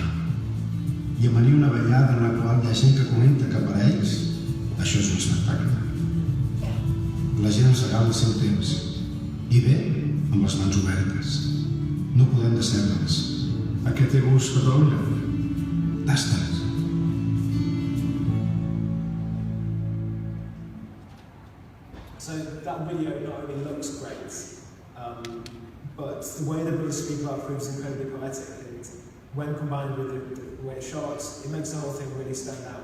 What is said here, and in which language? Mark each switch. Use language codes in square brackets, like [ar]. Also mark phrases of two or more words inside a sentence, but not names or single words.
[ca] I amanir una ballada en la qual hi ha gent que comenta que per a ells això és un espectacle. La gent ens regala el seu temps i ve amb les mans obertes. No podem decebre'ls. A què té gust Catalunya? Tasta-les. [en] So that video not only looks great, but the way the brothers speak about food is incredibly poetic, and when combined with the way it's shot, it makes the whole thing really stand out.